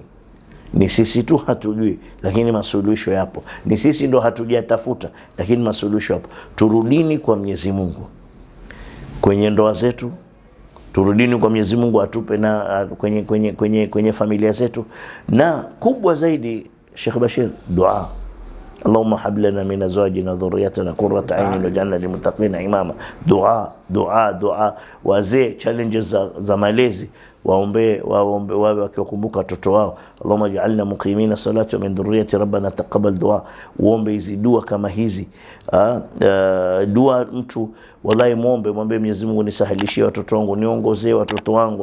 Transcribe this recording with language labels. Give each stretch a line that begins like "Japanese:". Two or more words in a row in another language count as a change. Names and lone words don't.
Swahili: Ni sisi tu hatujui, lakini masuluhisho yapo. Ni sisi ndo hatujatafuta, lakini masuluhisho yapo. Turudini kwa Mwenyezi Mungu kwenye ndoa zetu, turudini kwa Mwenyezi Mungu atupe na kwenye familia zetu, na kubwa zaidi Sheikh Bashir, dua.
Arabic: اللهم هب لنا من أزواجنا ذرياتنا قرة أعين واجعلنا للمتقين إماما.
Swahili: Dua. Wazee challenges za malezi, waombe wawe wakikumbuka watoto wao.
Arabic: اللهم اجعلنا مقيمين الصلاة ومن ذريتي ربنا تقبل دعاء.
Swahili: Uombe hizi dua kama hizi. Dua mtu wallahi mwombe Mwenyezi Mungu, nisahilishie watoto wangu, niongozee watoto wangu.